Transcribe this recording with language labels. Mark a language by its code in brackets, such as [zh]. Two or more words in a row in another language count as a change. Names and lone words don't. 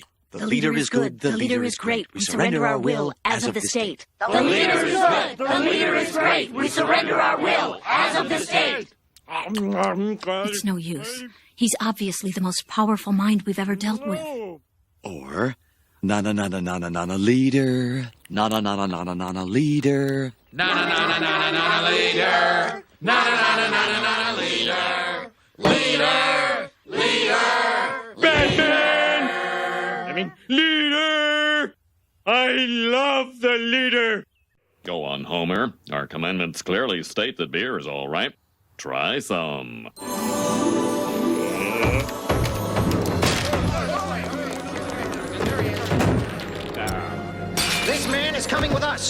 [en] The leader is good. The leader is great. We surrender our will as of the state. The leader is good. The leader is great. We surrender our will as of the state. It's no use. He's obviously the most powerful mind we've ever dealt with. Or, na-na-na-na-na-na-na leader. Na-na-na-na-na-na-na leader. Na-na-na-na-na-na-na leader. Na-na-na-na-na-na-na leader. Leader. Leader. Batman! I mean, leader! I love the leader! Go on, Homer. Our commandments clearly state that beer is all right. Try some. This man is coming with us.